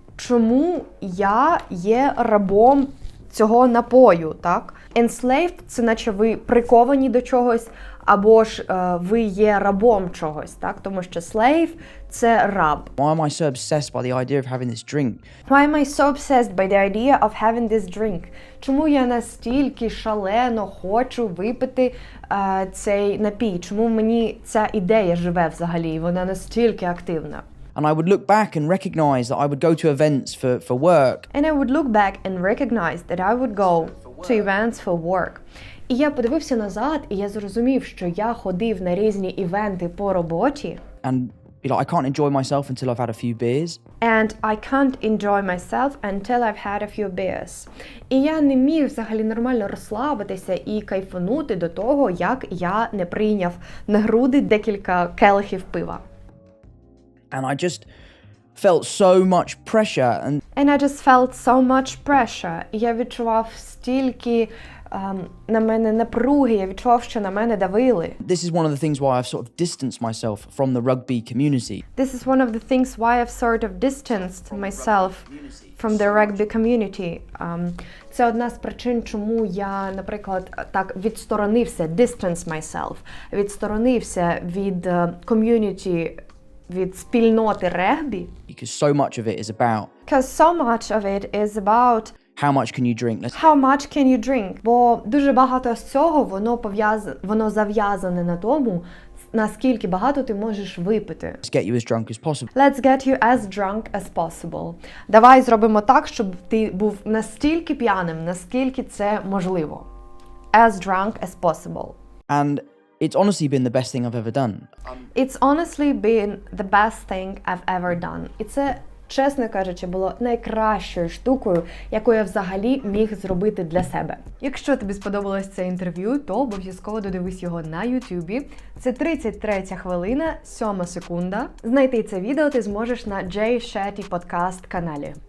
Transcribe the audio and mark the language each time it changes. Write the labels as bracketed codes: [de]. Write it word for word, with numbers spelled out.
[uk] Чому я є рабом цього напою, так? Enslaved – це наче ви приковані до чогось, або ж е, ви є рабом чогось, так? Тому що slave – це раб. [en] Why am I so obsessed by the idea of having this drink? Why am I so obsessed by the idea of having this drink? [uk] Чому я настільки шалено хочу випити е, цей напій? Чому мені ця ідея живе взагалі, і вона настільки активна? [en] And I would look back and recognize that I would go to events for, for work. And I would look back and recognize that I would go to events for work. [uk] І я подивився назад, і я зрозумів, що я ходив на різні івенти по роботі. [en] And you know, I can't enjoy myself until I've had a few beers. And I can't enjoy myself until I've had a few beers. [uk] І я не міг взагалі нормально розслабитися і кайфанути до того, як я не прийняв на груди декілька келихів пива. [en] And I just felt so much pressure. And, and I just felt so much pressure. [uk] Я відчував стільки um, на мене напруги, я відчував, що на мене давили. [en] This is one of the things why I've sort of distanced myself from the rugby community. This is one of the things why I've sort of distanced myself from the rugby community. [uk] Um, це одна з причин, чому я, наприклад, так відсторонився, [en] distance myself, [uk] відсторонився від uh, community, від спільноти регбі. [en] Because so much of it is about Because so much of it is about how much can you drink? Let's... How much can you drink? [uk] Бо дуже багато з цього воно пов'яз... воно зав'язане на тому, наскільки багато ти можеш випити. [en] Let's get you as drunk as possible. Let's get you as drunk as possible. [uk] Давай зробимо так, щоб ти був настільки п'яним, наскільки це можливо. [en] As drunk as possible. And it's honestly been the best thing I've ever done. It's honestly been the best thing I've ever done. [uk] І це, чесно кажучи, було найкращою штукою, яку я взагалі міг зробити для себе. Якщо тобі сподобалось це інтерв'ю, то обов'язково додивись його на Ютубі. Це тридцять третя хвилина, сьома секунда. Знайти це відео ти зможеш на Jay Shetty Podcast каналі.